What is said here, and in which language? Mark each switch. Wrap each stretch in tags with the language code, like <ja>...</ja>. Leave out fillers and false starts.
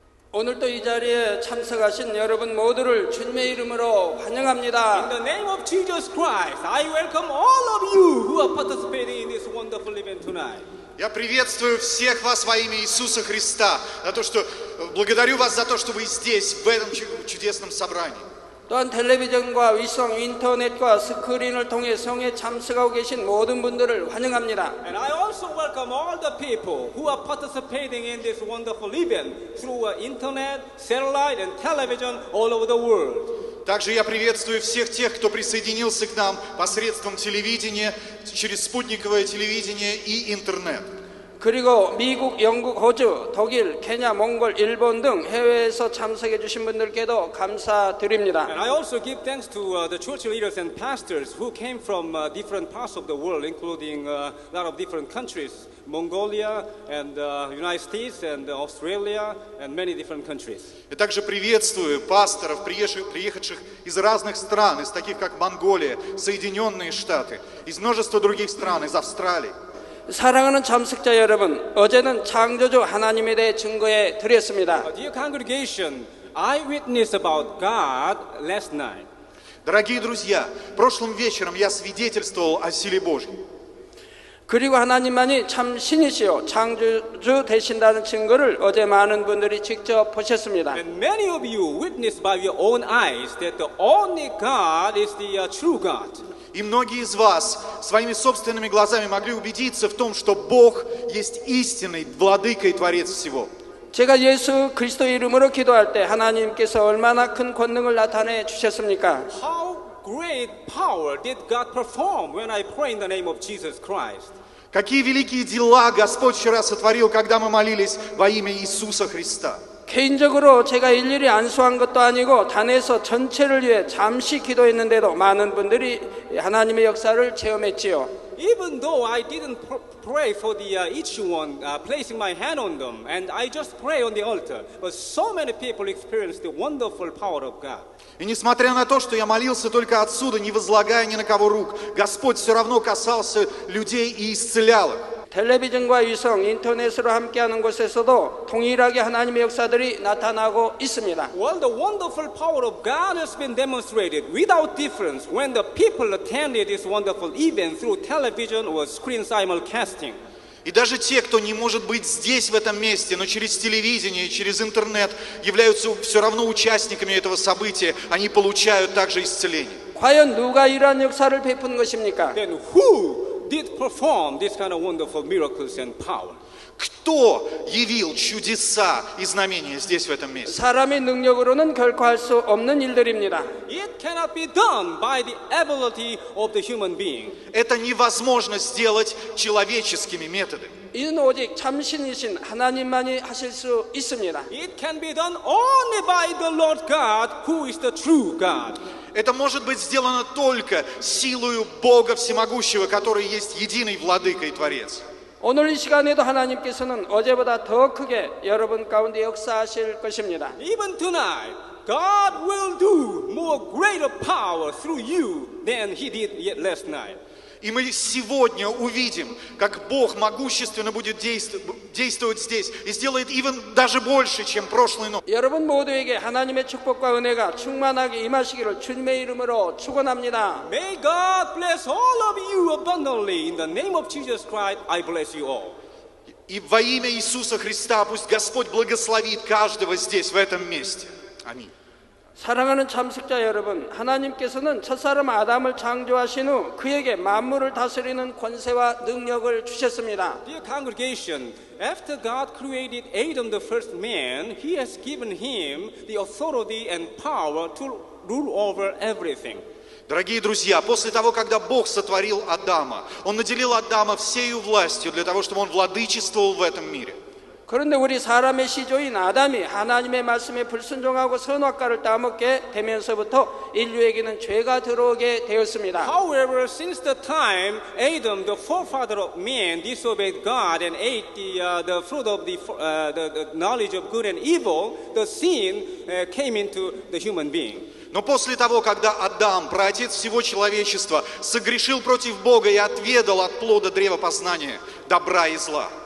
<ko>오늘도 이 자리에 참석하신 여러분 모두를 주님의 이름으로 환영합니다.</ko> <en>In the name of Jesus Christ, I welcome all of you who are participating in this wonderful event tonight.</en> <ru>Я приветствую всех вас во имя Иисуса Христа, благодарю вас за то, что вы здесь, в этом чудесном собрании.</ru> <ko>또한 텔레비전과 위성, 인터넷과 스크린을 통해 성에 참석하고 계신 모든 분들을 환영합니다.</ko> <en>And I also welcome all the people who are participating in this wonderful event through internet, satellite, and television all over the world.</en> <ru>Также я приветствую всех тех, кто присоединился к нам посредством телевидения, через спутниковое телевидение и интернет.</ru> <ko>그리고 미국, 영국, 호주, 독일, 케냐, 몽골, 일본 등 해외에서 참석해 주신 분들께도 감사드립니다.</ko> <en>And I also give thanks to the church leaders and pastors who came from different parts of the world, including a lot of different countries, Mongolia and United States and Australia and many different countries.</en> <ru>Я также приветствую пасторов, приехавших из разных стран, из таких как Монголия, Соединенные Штаты, из множества других стран, из Австралии.</ru> <ko>사랑하는 참석자 여러분, 어제는 창조주 하나님에 대해 증거해 드렸습니다.</ko> <en>Dear congregation, I witnessed about God last night.</en> <ru>Дорогие друзья, прошлым вечером я свидетельствовал о силе Божьей.</ru> <ko>그리고 하나님만이 참 신이시요 창조주 되신다는 증거를 어제 많은 분들이 직접 보셨습니다.</ko> <en>And many of you witnessed by your own eyes that the only God is the true God.</en> <ru>И многие из вас своими собственными глазами могли убедиться в том, что Бог есть истинный владыка и творец всего.</ru> <ko>제가 예수 그리스도 이름으로 기도할 때 하나님께서 얼마나 큰 권능을 나타내 주셨습니까?</ko> <en>How great power did God perform when I pray in the name of Jesus Christ?</en> <ru>Какие великие дела Господь вчера сотворил, когда мы молились во имя Иисуса Христа.</ru> <ko>개인적으로 제가 일일이 안수한 것도 아니고 단에서 전체를 위해 잠시 기도했는데도 많은 분들이 하나님의 역사를 체험했지요.</ko> <en>Even though I didn't pray for each one, placing my hand on them, and I just pray on the altar, but so many people experienced the wonderful power of God.</en> <ru>И несмотря на то, что я молился только отсюда, не возлагая ни на кого рук, Господь все равно касался людей и исцелял их.</ru> <ko>텔레비전과 위성, 인터넷으로 함께하는 곳에서도 동일하게 하나님의 역사들이 나타나고 있습니다.</ko> <en>Well, the wonderful power of God has been demonstrated without difference when the people attended this wonderful event through television or screen simulcasting.</en> <ru>И даже те, кто не может быть здесь, в этом месте, но через телевидение, через интернет, являются все равно участниками этого события, они получают также исцеление.</ru> <ko>과연 누가 이러한 역사를 베푼 것입니까?</ko> <en>Then who did perform this kind of wonderful miracles and power?</en> <ru>Кто явил чудеса и знамения здесь, в этом месте?</ru> <ko>사람의 능력으로는 결코 할 수 없는 일들입니다.</ko> <en>It cannot be done by the ability of the human being.</en> <ru>Это невозможно сделать человеческими методами.</ru> <ko>이는 오직 참신이신 하나님만이 하실 수 있습니다.</ko> <en>It can be done only by the Lord God, who is the true God.</en> <ru>Это может быть сделано только силою Бога Всемогущего, который есть единый владыка и творец.</ru> <ko>오늘 이 시간에도 하나님께서는 어제보다 더 크게 여러분 가운데 역사하실 것입니다.</ko> <en>Even tonight, God will do more greater power through you than He did yet last night.</en> <ru>И мы сегодня увидим, как Бог могущественно будет действовать здесь и сделает даже больше, чем прошлой ночью.</ru> <ko>여러분 모두에게 하나님의 축복과 은혜가 충만하게 임하시기를 주님의 이름으로 축원합니다.</ko> <en>May God bless all of you abundantly. In the name of Jesus Christ, I bless you all.</en> <ru>И во имя Иисуса Христа пусть Господь благословит каждого здесь, в этом месте. Аминь.</ru> <ko>사랑하는 참석자 여러분, 하나님께서는 첫사람 아담을 창조하신 후 그에게 만물을 다스리는 권세와 능력을 주셨습니다.</ko> <en>Dear congregation, after God created Adam, the first man, He has given him the authority and power to rule over everything.</en> <ru>Дорогие друзья, после того, когда Бог сотворил Адама, Он наделил Адама всею властью для того, чтобы он владычествовал в этом мире.</ru> <ko>그런데 우리 사람의 시조인 아담이 하나님의 말씀에 불순종하고 선악과를 따먹게 되면서부터 인류에게는 죄가 들어오게 되었습니다.</ko> <en>However, since the time Adam, the forefather of man, disobeyed God and ate the fruit of the knowledge of good and evil, the sin came into the human being.</en> <ru>Но после того, когда Адам, праотец всего человечества, согрешил против Бога и отведал от плода древа познания добра и зла,</ru>